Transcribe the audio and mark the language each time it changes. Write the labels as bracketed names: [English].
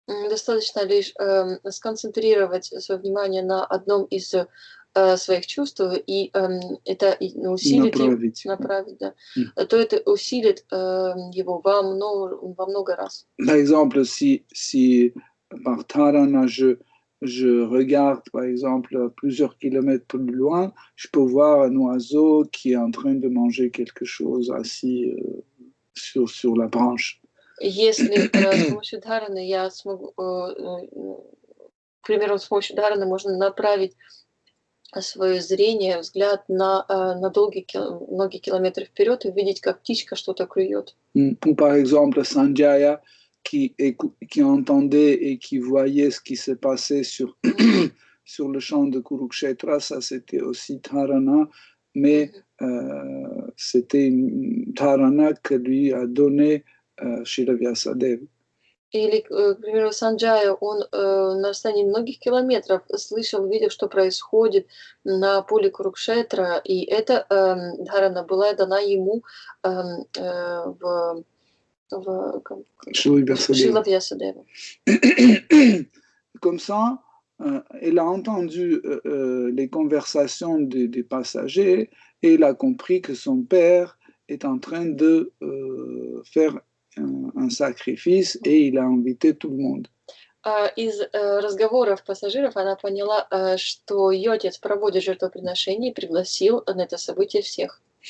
[Russian] Достаточно лишь сконцентрировать свое внимание на одном из своих чувств, и это усилит направить, да, то это усилит его во много раз. [French] Par exemple, si par dharana je regarde, par exemple, plusieurs kilomètres plus loin, je peux voir un oiseau qui est en train de manger quelque chose assis sur la branche. [Russian] Если с помощью дхараны я смогу, к примеру, с помощью дхараны можно направить свое зрение, взгляд на многие километры вперед и увидеть, как птичка что-то клюет. [French] Ou par exemple, Sanjaya, qui entendait et qui voyait ce qui se passait sur le champ de Kurukshetra, ça c'était aussi dharana, mais c'était une dharana que lui a donné Srila Vyasadeva. [Russian] Или, к примеру, Санджая, он на расстоянии многих километров слышал, видел, что происходит на поле Курукшетра, и эта дхарана была дана ему в Шрила Вьясадева. [French] Comme ça, elle a entendu les conversations des passagers et elle a compris que son père est en train de faire un sacrifice et il a invité tout le monde. [Russian] Из разговоров пассажиров она поняла, что ее отец проводит жертвоприношение и пригласил на это событие всех.